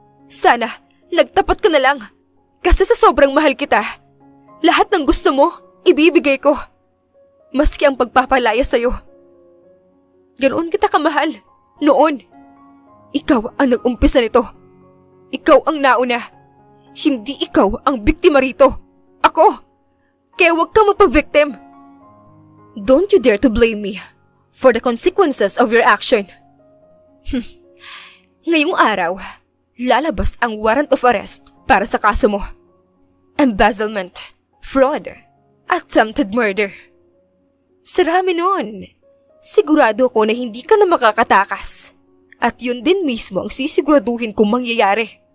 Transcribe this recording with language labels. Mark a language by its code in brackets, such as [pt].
[tl] Sana nagtapat ka na lang. Kasi sa sobrang mahal kita, lahat ng gusto mo, ibibigay ko. Maski ang pagpapalaya sa'yo. Ganoon kita kamahal. Noon. Ikaw ang nag-umpisa nito. Ikaw ang nauna. Hindi ikaw ang biktima rito. Ako. Kaya huwag kang magpa-victim. [en] Don't you dare to blame me for the consequences of your action. [tl] Ngayong araw, lalabas ang warrant of arrest para sa kaso mo. [en] Embezzlement, fraud, attempted murder. [tl] Sarami nun. Sigurado ko na hindi ka na makakatakas. At yun din mismo ang sisiguraduhin kong mangyayari.